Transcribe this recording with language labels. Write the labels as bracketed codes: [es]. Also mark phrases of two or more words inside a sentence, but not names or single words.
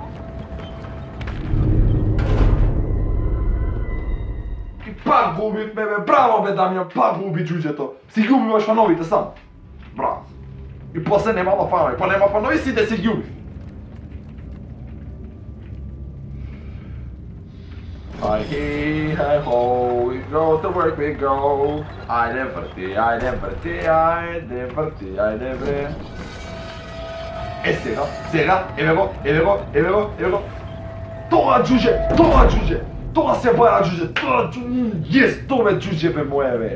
[mk] Пак го убивме, бе, браво, бе, Дамјан, пак го уби џуџето. Си ги убиваш фановите сам. Браво. И после немало фанови, па нема фанови, сите си ги убив. [en] Hi ho, we go to work, we go. [mk] Ајде врти. Сега, еве го. Тоа џуџе. Тоа се бара џуџе, јес, тоа бе џуџе бе моје бе.